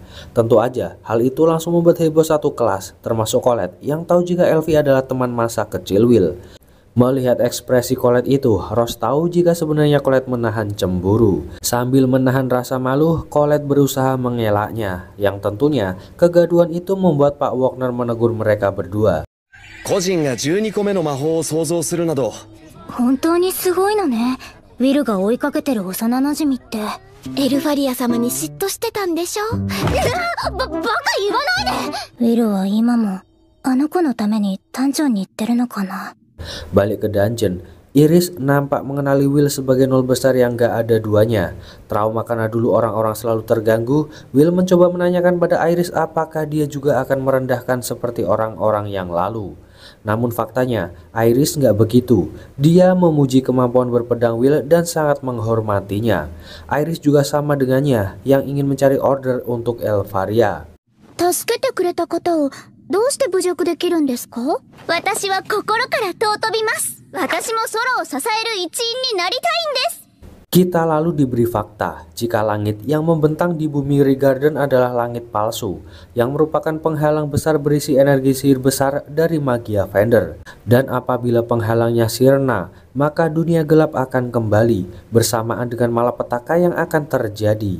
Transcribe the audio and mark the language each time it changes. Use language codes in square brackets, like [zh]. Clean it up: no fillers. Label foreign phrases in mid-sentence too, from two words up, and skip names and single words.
[id] Tentu aja, hal itu langsung membuat heboh satu kelas, termasuk Colette yang tahu jika Elfie adalah teman masa kecil Will. Melihat ekspresi Colette itu, Ross tahu jika sebenarnya Colette menahan cemburu. Sambil menahan rasa malu, Colette berusaha mengelaknya, yang tentunya kegaduhan itu membuat Pak Wagner menegur mereka berdua. [ja] 個人が12個目の魔法を創造するなど本当にすごいのね。ウィルが追いかけてる幼馴染って。エルファリア様に嫉妬してたんでしょ。バカ言わないで。ウィルは今もあの子のためにダンジョンに行ってるのかな。 [id] Balik ke dungeon, Iris nampak mengenali Will sebagai nol besar yang gak ada duanya. Trauma karena dulu orang-orang selalu terganggu, Will mencoba menanyakan pada Iris apakah dia juga akan merendahkan seperti orang-orang yang lalu. Namun faktanya, Iris nggak begitu. Dia memuji kemampuan berpedang Will dan sangat menghormatinya. Iris juga sama dengannya, yang ingin mencari order untuk Elfaria. [ja] 助けてくれた方をどうして侮辱できるんですか？私は心から尊びます。私も空を支える一員になりたいんです。 [id] Kita lalu diberi fakta jika langit yang membentang di bumi Regarden adalah langit palsu yang merupakan penghalang besar berisi energi sihir besar dari Magia Fender. Dan apabila penghalangnya sirna, maka dunia gelap akan kembali bersamaan dengan malapetaka yang akan terjadi.